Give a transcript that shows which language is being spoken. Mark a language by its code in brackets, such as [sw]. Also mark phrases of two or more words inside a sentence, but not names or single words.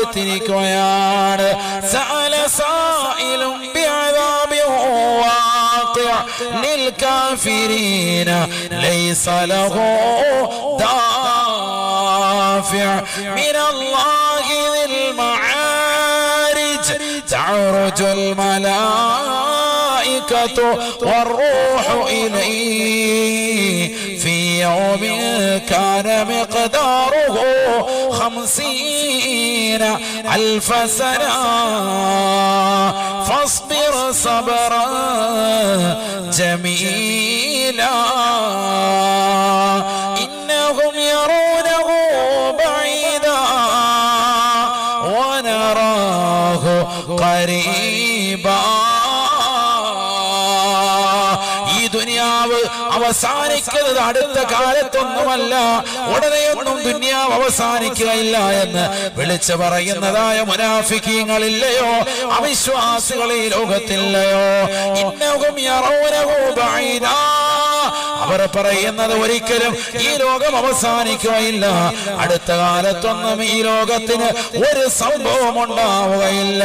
[ar] سأل سائل بعذاب واقع للكافرين ليس له دافع من الله ذي المعارج تعرج الملائكة والروح إليه في يوم كان مقداره 50,000 سنة فاصبر صبرا جميلا إنهم يرونه بعيدا ونراه قريبا. [ml] അവസാനിക്കുന്നത് അടുത്ത കാലത്തൊന്നുമല്ല, ഉടനെയൊന്നും ദുനിയാവ് അവസാനിക്കുകയില്ല എന്ന് വിളിച്ചു പറയുന്നതായ മുനാഫിക്കീങ്ങളില്ലയോ, അവിശ്വാസികൾ ഈ ലോകത്തില്ലയോ? [ar] إنهم يرونه بعيدا, [ml] അവർ പറയുന്നത് ഒരിക്കലും ഈ ലോകം അവസാനിക്കുകയില്ല, അടുത്ത കാലത്തൊന്നും ഈ ലോകത്തിന് ഒരു സംഭവം ഉണ്ടാവുകയില്ല.